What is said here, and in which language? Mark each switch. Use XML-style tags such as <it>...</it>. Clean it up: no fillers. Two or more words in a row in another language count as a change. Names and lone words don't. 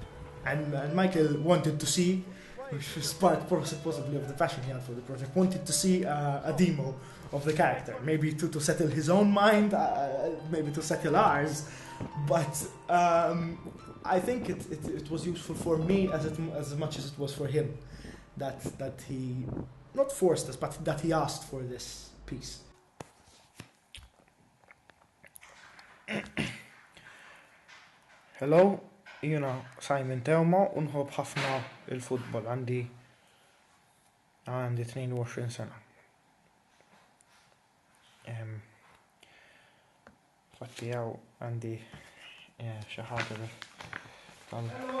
<en>And Michael wanted to see, which was part possibly of the passion he had for the project, wanted to see a demo of the character, maybe to settle his own mind, maybe to settle ours, but I think it was useful for me as much as it was for him, that he not forced us, but that he asked for this piece. Hello,</en> <mt>jina Simon Teuma, unħobb ħafna il-futbol, għandi 22 sena. Fatti għaw għandi xaħġa tal...</mt>